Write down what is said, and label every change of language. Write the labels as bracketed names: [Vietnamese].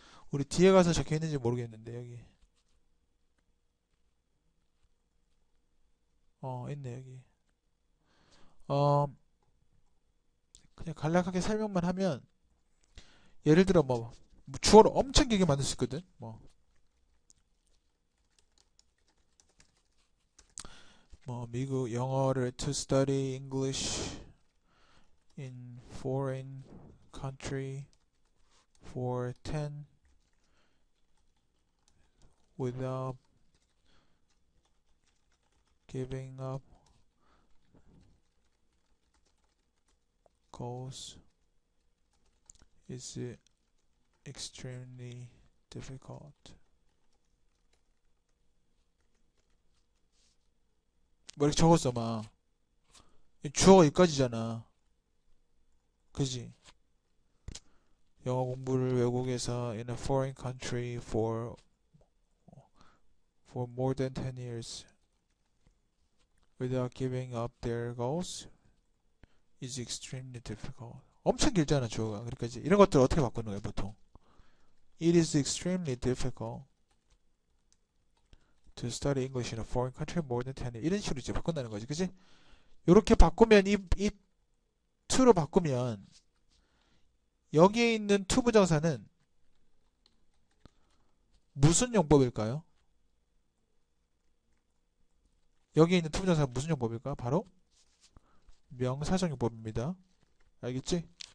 [Korean] 우리 뒤에 가서 적혀 있는지 모르겠는데 여기. 있네 여기. 어, 그냥 간략하게 설명만 하면 예를 들어 뭐 주어를 엄청 길게 만들 수 있거든. 뭐 미국 영어를 [English] to study English in foreign country for 10 without giving up goals is extremely difficult. [Korean] 뭐 이렇게 적었어 막. 주어가 여기까지잖아. 그지? 영어 공부를 외국에서 [English] in a foreign country for more than 10 years without giving up their goals is extremely difficult. [Korean] 엄청 길잖아 주어가. 그러니까 이제 이런 것들 어떻게 바꾸는 거야 보통? [English] It is extremely difficult to study English in a foreign country more than 10 years. [Korean] 이런 식으로 이제 바꾼다는 거지, 그지? 이렇게 바꾸면 이 to로 바꾸면 여기에 있는 to 부정사는 무슨 용법일까요? 여기에 있는 to 부정사는 무슨 용법일까? 바로 명사적 용법입니다. 알겠지?